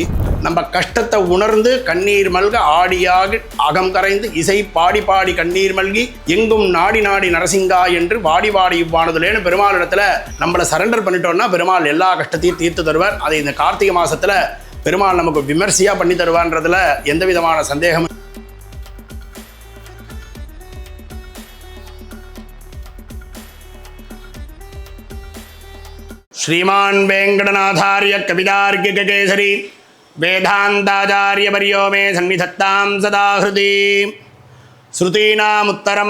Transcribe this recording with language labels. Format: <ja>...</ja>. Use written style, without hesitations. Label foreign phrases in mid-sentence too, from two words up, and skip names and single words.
<ta>நம்ம கஷ்டத்தை உணர்ந்து கண்ணீர் மல்க ஆடியாக அகம் கரைந்து இசை பாடி பாடி கண்ணீர் மல்கி எங்கும் நாடி நாடி நரசிங்கா என்று வாடி வாடி இவ்வானதுலேன்னு பெருமாள் இடத்துல நம்மளை சரண்டர் பண்ணிட்டோம்னா பெருமாள் எல்லா கஷ்டத்தையும் தீர்த்து தருவார். அதை இந்த கார்த்திகை மாசத்துல பெருமாள் நமக்கு விமர்சையா பண்ணி தருவான்றதுல எந்த விதமான சந்தேகம்.</ta> <sa>श्रीमान् वेंकटनाथार्य कवितार्किककेसरी वेदान्ताचार्यवर्यो मे सन्निधत्तां सदा हृदि श्रुतीनामुत्तरं</sa>